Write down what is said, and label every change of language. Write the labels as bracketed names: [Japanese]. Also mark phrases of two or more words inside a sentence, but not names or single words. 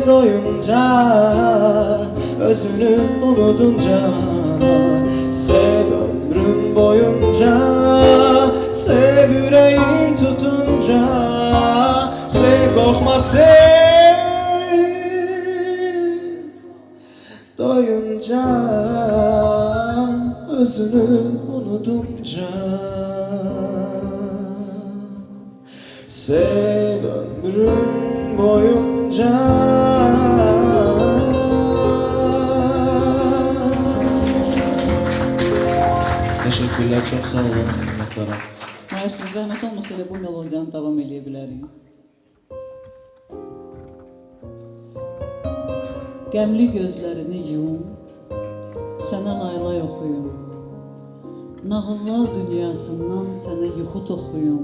[Turkish] doyunca, özünü unutunca, sev ömrün boyunca, sev yüreğin tutunca, sev korkma sev doyunca, özünü unutunca, sev ömrün boyunca. Teşekkürler, çok sağ olun. Minnettarım. [Azerbaijani] Maestro, zəhmət olmasa elə bu melodiyanı davam edə bilərik. Qəmli gözlərini yum, sənə laylay oxuyum. Nağıllar dünyasından sənə yuxu toxuyum.